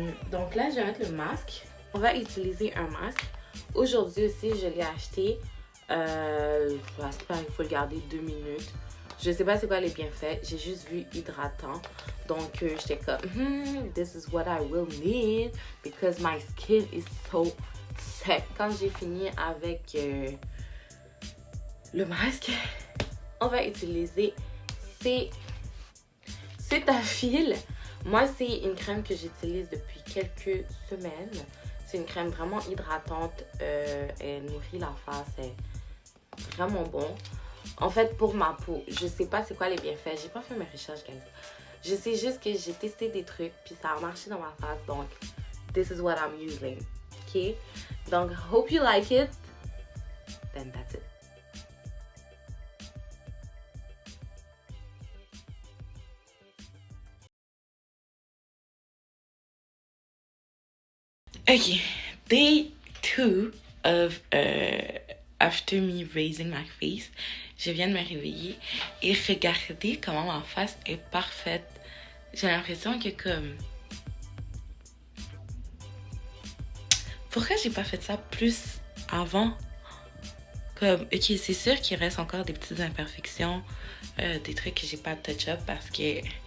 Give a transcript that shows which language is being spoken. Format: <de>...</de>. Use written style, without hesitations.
<fr>Donc là, je vais mettre le masque. On va utiliser un masque. Aujourd'hui aussi, je l'ai acheté. J'espère qu'il faut le garder 2 minutes. Je sais pas c'est quoi les bienfaits. J'ai juste vu hydratant. Donc, j'étais comme,</fr> <en>this is what I will need. Because my skin is so sec.</en> <fr>Quand j'ai fini avec le masque, on va utiliser Cetaphil. Moi, c'est une crème que j'utilise depuis quelques semaines. C'est une crème vraiment hydratante. Elle nourrit la face. C'est vraiment bon. En fait, pour ma peau, je sais pas c'est quoi les bienfaits. J'ai pas fait mes recherches, guys. Je sais juste que j'ai testé des trucs, puis ça a marché dans ma face. Donc,</fr> <en>this is what I'm using. Ok? Donc, hope you like it. Then that's it. Okay, day 2 of after me raising my face.</en> <fr>Je viens de me réveiller et regardez comment ma face est parfaite. J'ai l'impression que comme... Pourquoi j'ai pas fait ça plus avant? Comme, ok, c'est sûr qu'il reste encore des petites imperfections, des trucs que j'ai pas touch up parce que...</fr>